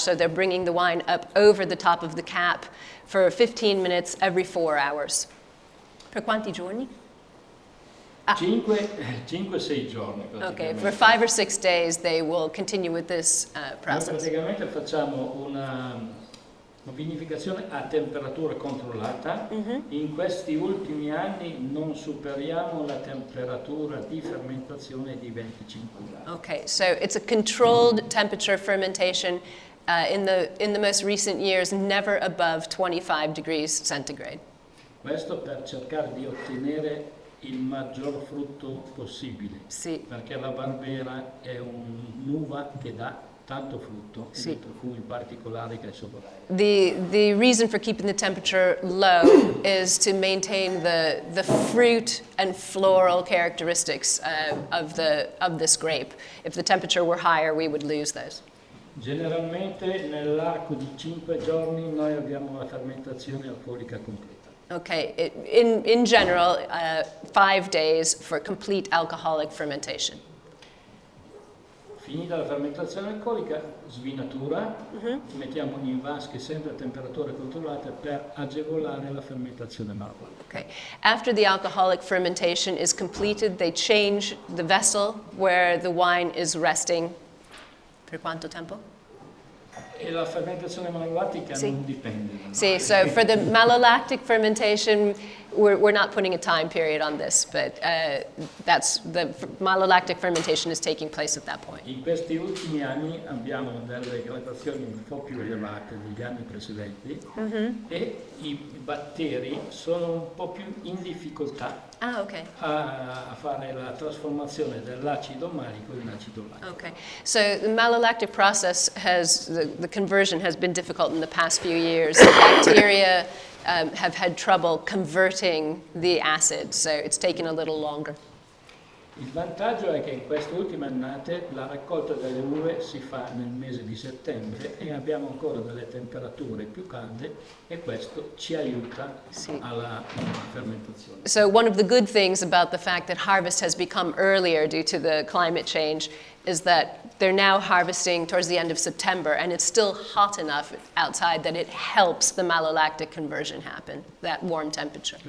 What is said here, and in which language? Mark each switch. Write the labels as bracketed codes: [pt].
[en] So they're bringing the wine up over the top of the cap for 15 minutes every 4 hours. [it] Per quanti giorni? 5-6 giorni. [en] Okay, for 5 or 6 days they will continue with this [it] Noi [en] process. [it] praticamente facciamo una vinificazione a temperatura controllata. In questi ultimi anni non superiamo la temperatura di fermentazione di 25 gradi. [en] Okay, so it's a controlled temperature fermentation. In the most recent years, never above 25 degrees centigrade. [it] Questo per cercare di ottenere il maggior frutto possibile, Sì. perché la Barbera è un'uva che dà tanto frutto e Sì. dei profumi particolari che sopra. [en] The reason for keeping the temperature low is to maintain the fruit and floral characteristics of this grape. If the temperature were higher, we would lose those. [it] Generalmente nell'arco di 5 giorni noi abbiamo la fermentazione alcolica completa. [en] Okay, in general, 5 days for complete alcoholic fermentation. [it] Finita la fermentazione alcolica, svinatura, mettiamo in vasche sempre a temperature controllate per agevolare la fermentazione malvagia. [en] Okay. After the alcoholic fermentation is completed, they change the vessel where the wine is resting. [it] Per quanto tempo? E la fermentazione malolactica Sì. non dipende. [en] See, so for the malolactic fermentation, we're not putting a time period on this, but that's the malolactic fermentation is taking place at that point. [it] In questi ultimi anni abbiamo delle gradazioni un po' più elevate degli anni precedenti e i batteri sono un po' più in difficoltà [en] Ah, okay. [it] a fare la trasformazione dell'acido malico in acido lactico. [en] Okay. So the malolactic process the conversion has been difficult in the past few years. The bacteria have had trouble converting the acid, so it's taken a little longer. [it] Il vantaggio è che in queste ultime annate la raccolta delle uve si fa nel mese di settembre e abbiamo ancora delle temperature più calde e questo ci aiuta alla fermentazione. [en] So one of the good things about the fact that harvest has become earlier due to the climate change is that they're now harvesting towards the end of September and it's still hot enough outside that it helps the malolactic conversion happen, that warm temperature.